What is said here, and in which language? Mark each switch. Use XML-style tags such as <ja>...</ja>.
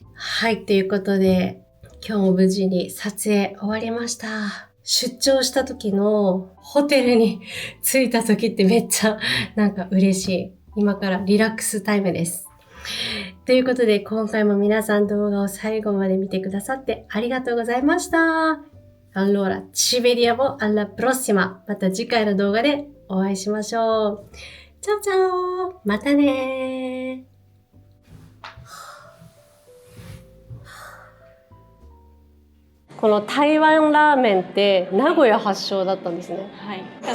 <ja>はい、ということで今日も無事に撮影終わりました。出張した時のホテルに着いた時ってめっちゃ嬉しい。今からリラックスタイムです。ということで今回も皆さん動画を最後まで見てくださってありがとうございました。</ja> <it>Allora, ci vediamo alla prossima.</it> <ja>また次回の動画でお会いしましょう。チャオチャオ、またねー。この台湾ラーメンって名古屋発祥だったんですね。はい。</ja>